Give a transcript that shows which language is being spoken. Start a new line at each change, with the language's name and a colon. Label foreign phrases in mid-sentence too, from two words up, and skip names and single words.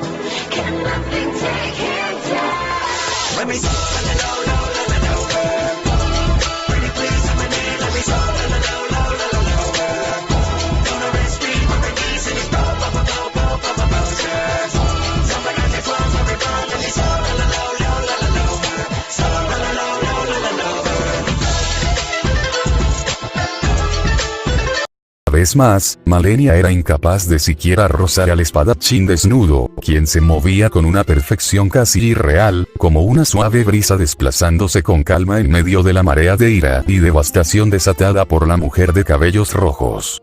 English: Can nothing take him down? Let me soar, la la la la la la. Pretty please, I'm an A, let me soar, la la la la la la. Gonna rest me on my knees and it's blow, blow, blow, blow, blow, blow, blow, blow. Sounds like I just lost every blow, let me soar, la la la la la la la. Soar, la la la la la la la.
Spanish: Una vez más, Malenia era incapaz de siquiera rozar al espadachín desnudo, quien se movía con una perfección casi irreal, como una suave brisa desplazándose con calma en medio de la marea de ira y devastación desatada por la mujer de cabellos rojos.